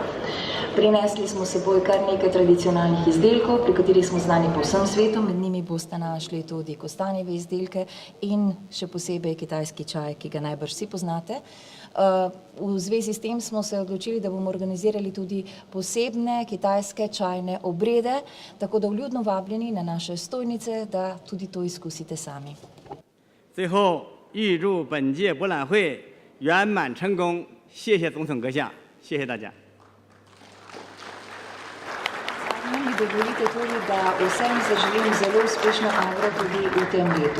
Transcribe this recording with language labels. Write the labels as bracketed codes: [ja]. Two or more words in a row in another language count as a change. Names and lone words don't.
[sl] Prinesli smo s seboj kar nekaj tradicionalnih izdelkov, pri katerih smo znani po vsem svetu, med njimi boste našli tudi kostanjeve izdelke in še posebej kitajski čaj, ki ga najbrž vsi poznate. V zvezi s tem smo se odločili, da bomo organizirali tudi posebne kitajske čajne obrede, tako da vljudno vabljeni na naše stojnice, da tudi to izkusite sami. [zh] 最后，预祝本届博览会圆满成功，谢谢总统阁下，谢谢大家。 [sl] Mi dovolite tudi, da vsem zaželim zelo uspešno Agro tudi v tem letu.